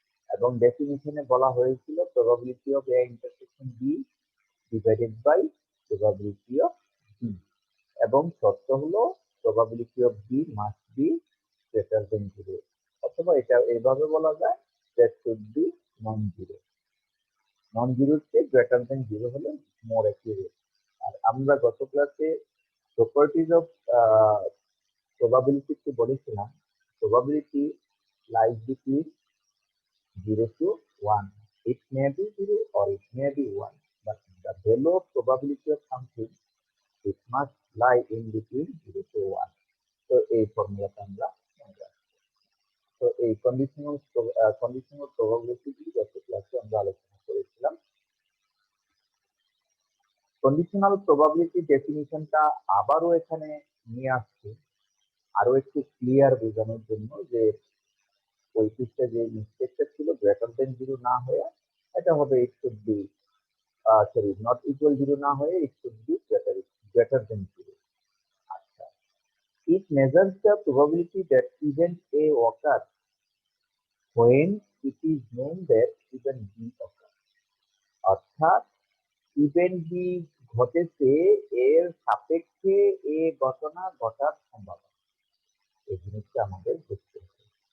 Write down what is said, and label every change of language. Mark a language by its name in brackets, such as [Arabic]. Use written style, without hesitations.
[Bangla] এবং ডেফিনিশনে বলা হয়েছিল probability of A intersection B divided by probability of B, এবং শর্ত হলো probability of B must be greater than zero, অথবা এটা এইভাবে বলা যায় [English] That should be non zero. [Bangla] নন জিরোর চেয়ে গ্রেটার দেন জিরো হলে মোর অ্যাকিউরেট। আর আমরা গত ক্লাসে প্রপার্টিজ অফ probability কে বলেছিলাম [English] probability lies between 0 to 1. It may be 0 or it may be 1, but the value of probability of something, it must lie in between 0 to 1. [Bangla] So এই ফর্মুলাটা আমরা মনে রাখবো। তো এই কন্ডিশনাল প্রবাবিলিটি গুলি গত ক্লাসে আমরা আলোচনা করেছিলাম। কন্ডিশনাল প্রবাবিলিটি ডেফিনিশনটা আবারও এখানে নিয়ে আসছি আরো একটু ক্লিয়ার বোঝানোর জন্য যে ওই পৃষ্ঠে যে মিস্টেকটা ছিল গ্রেটার দেন জিরো না হয়ে এটা হবে it should be sorry not equal zero না হয়ে [English] It should be greater than zero. আচ্ছা, it measures the probability that event A occurs when it is known that event B occurs. [Bangla] অর্থাৎ event B ঘটেছে এর সাপেক্ষে এ ঘটনা ঘটার সম্ভাবনা, এই জিনিসটা আমাদের বুঝতে হবে।